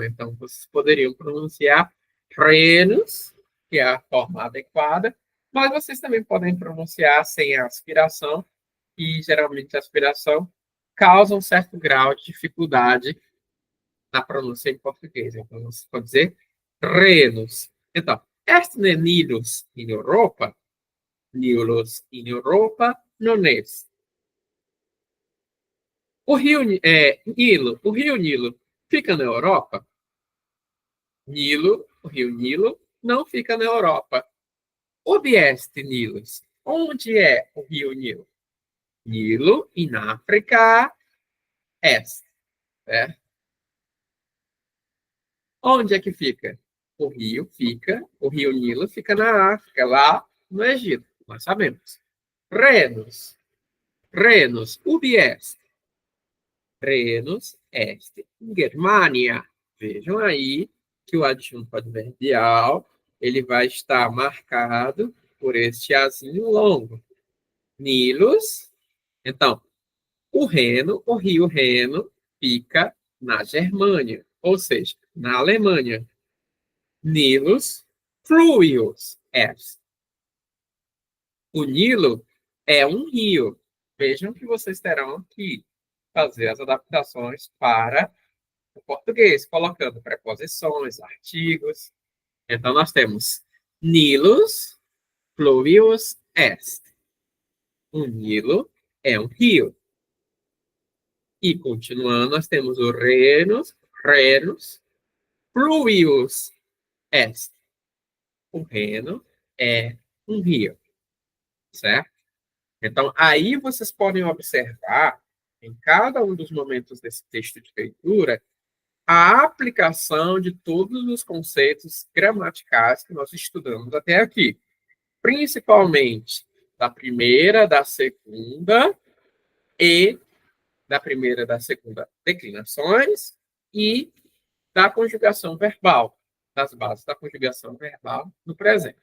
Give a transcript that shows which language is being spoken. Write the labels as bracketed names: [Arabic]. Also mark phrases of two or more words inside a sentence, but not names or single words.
[Portuguese] Então, vocês poderiam pronunciar Renos, que é a forma adequada, mas vocês também podem pronunciar sem a aspiração, e geralmente a aspiração causa um certo grau de dificuldade na pronúncia em português. Então, você pode dizer Renos. Então, [Latin] est Nilus in Europa? Nilus in Europa non est. [Portuguese] O rio Nilo fica na Europa? O rio Nilo não fica na Europa. [Latin] Ubi est Nilus? [Portuguese] Onde é o rio Nilo? [Latin] Nilo in África est. [Portuguese] Certo? Onde é que fica? O rio Nilo fica na África, lá no Egito, nós sabemos. [Latin] Renos, ubi est? Renos est em Germânia. [Portuguese] Vejam aí que o adjunto adverbial ele vai estar marcado por este azinho longo. Nilus. Então, o rio Reno, fica na Germânia, ou seja, na Alemanha. [Latin] Nilus fluvius est. [Portuguese] O Nilo é um rio. Vejam que vocês terão que fazer as adaptações para o português, colocando preposições, artigos. Então, nós temos [Latin] Nilus fluvius est. [Portuguese] O Nilo é um rio. E, continuando, nós temos o [Latin] renus, fluvius est. [Portuguese] O Reno é um rio, certo? Então, aí vocês podem observar, em cada um dos momentos desse texto de leitura, a aplicação de todos os conceitos gramaticais que nós estudamos até aqui, principalmente da primeira, da segunda e da segunda declinações e da conjugação verbal, das bases da conjugação verbal no presente.